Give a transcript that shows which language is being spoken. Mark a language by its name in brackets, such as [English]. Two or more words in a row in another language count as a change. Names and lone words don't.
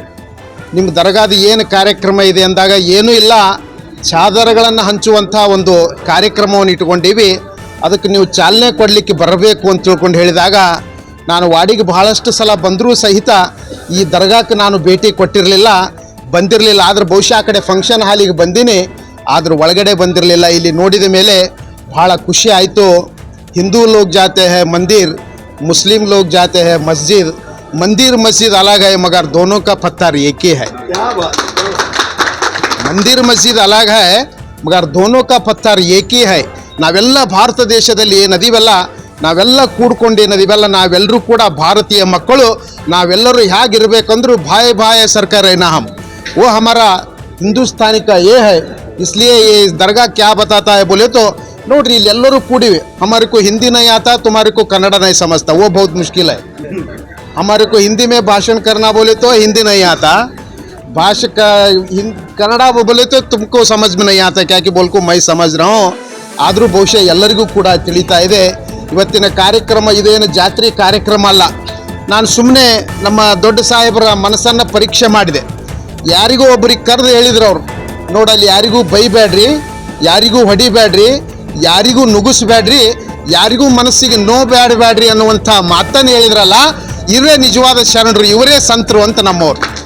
[Kannada] ನಿಮ್ಮ ದರ್ಗಾದ ಏನು ಕಾರ್ಯಕ್ರಮ ಇದೆ ಅಂದಾಗ, ಏನೂ ಇಲ್ಲ, ಚಾದರಗಳನ್ನು ಹಂಚುವಂಥ ಒಂದು ಕಾರ್ಯಕ್ರಮವನ್ನು ಇಟ್ಕೊಂಡೀವಿ, ಅದಕ್ಕೆ ನೀವು ಚಾಲನೆ ಕೊಡಲಿಕ್ಕೆ ಬರಬೇಕು ಅಂತ ತಿಳ್ಕೊಂಡು ಹೇಳಿದಾಗ, ನಾನು ವಾಡಿಗೆ ಬಹಳಷ್ಟು ಸಲ ಬಂದರೂ ಸಹಿತ ಈ ದರ್ಗಾಕ್ಕೆ ನಾನು ಭೇಟಿ ಬಂದಿರಲಿಲ್ಲ. ಆದರೆ ಬಹುಶಃ ಆ ಕಡೆ ಫಂಕ್ಷನ್ ಹಾಲಿಗೆ ಬಂದೀನಿ, ಆದರೂ ಒಳಗಡೆ ಬಂದಿರಲಿಲ್ಲ. ಇಲ್ಲಿ ನೋಡಿದ ಮೇಲೆ ಭಾಳ ಖುಷಿ ಆಯಿತು. [Hindi] हिंदू लोग जाते हैं मंदिर, मुस्लिम लोग जाते हैं मस्जिद. मंदिर मस्जिद अलग है मगर दोनों का पत्थर एक ही है. मंदिर मस्जिद अलग है मगर दोनों का पत्थर एक ही है. [Kannada] ನಾವೆಲ್ಲ ಭಾರತ ದೇಶದಲ್ಲಿ ಏನದಿವೆಲ್ಲ ನಾವೆಲ್ಲ ಕೂಡ್ಕೊಂಡೇನದಿವೆಲ್ಲ ನಾವೆಲ್ಲರೂ ಕೂಡ ಭಾರತೀಯ ಮಕ್ಕಳು. ನಾವೆಲ್ಲರೂ ಹೇಗಿರಬೇಕಂದ್ರೂ [Hindi] भाई भाई सरकार रहना हम वो हमारा हिंदुस्तानी का ये है. इसलिए ये दरगाह क्या बताता है बोले तो [Kannada] ನೋಡ್ರಿ ಇಲ್ಲಿ ಎಲ್ಲರೂ ಕೂಡಿವೆ. [Hindi] हमारे को हिंदी नहीं आता तुम्हारे को कन्नड़ नहीं समझता वो बहुत मुश्किल है. हमारे को हिंदी में भाषण करना बोले तो हिंदी नहीं आता. भाषा का कन्नड़ बोले तो तुमको समझ में नहीं आता क्या कि बोल को मैं समझ रहा हूँ. [Kannada] ಆದರೂ ಬಹುಶಃ ಎಲ್ಲರಿಗೂ ಕೂಡ ತಿಳಿತಾ ಇದೆ ಇವತ್ತಿನ ಕಾರ್ಯಕ್ರಮ ಇದೇನು ಜಾತ್ರೆ ಕಾರ್ಯಕ್ರಮ ಅಲ್ಲ. ನಾನು ಸುಮ್ಮನೆ ನಮ್ಮ ದೊಡ್ಡ ಸಾಹೇಬರ ಮನಸ್ಸನ್ನು ಪರೀಕ್ಷೆ ಮಾಡಿದೆ. ಯಾರಿಗೂ ಒಬ್ಬರಿಗೆ ಕರೆದು ಹೇಳಿದ್ರು ಅವರು, ನೋಡಲ್ಲಿ ಯಾರಿಗೂ ಬೈಬೇಡ್ರಿ, ಯಾರಿಗೂ ಹೊಡಿಬೇಡ್ರಿ, ಯಾರಿಗೂ ನುಗ್ಗಿಸ್ಬೇಡ್ರಿ, ಯಾರಿಗೂ ಮನಸ್ಸಿಗೆ ನೋಬೇಡಬೇಡ್ರಿ ಅನ್ನುವಂಥ ಮಾತನ್ನು ಹೇಳಿದ್ರಲ್ಲ, ಇವರೇ ನಿಜವಾದ ಶರಣರು, ಇವರೇ ಸಂತರು ಅಂತ ನಮ್ಮವ್ರು.